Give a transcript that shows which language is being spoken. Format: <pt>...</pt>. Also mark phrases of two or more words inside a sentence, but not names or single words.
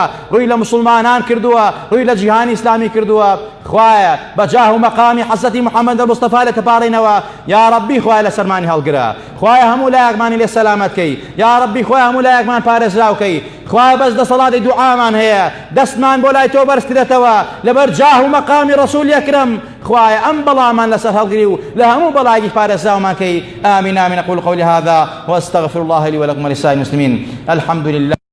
<ckb>ڕووی لە مسلمانان کردووە ڕووی لە جیهانی ئیسلامی کردووە خوایە بەجاه و مەقامی حەزەتی محەممەد مستەفا لە تەپاڕینەوە</ckb> <ar>یا ربی</ar> <ckb>خوایە لە سەرمانی هەڵگرە خوایە هەموو لایەکمانی لێ سەلامەتکەی</ckb> <ar>یا ربی</ar> <ckb>خوایە هەموو لایەکمان پارێزراوکەی خوایە بەس دەسەڵاتی دوعامان هەیە دەستمان بۆ لای تۆ بەرزکرێتەوە لەبەر جاه و مەقامی ڕەسوول ئەکرەم خوایە ئەم بەڵامان لەسەر هەڵگری و لە هەموو بەڵایەکی پارێزراومان کەی آمین آمین</ckb> <ar>أقول قولي هذا وأستغفر الله لي ولكم ولسائر المسلمين الحمد لله</ar>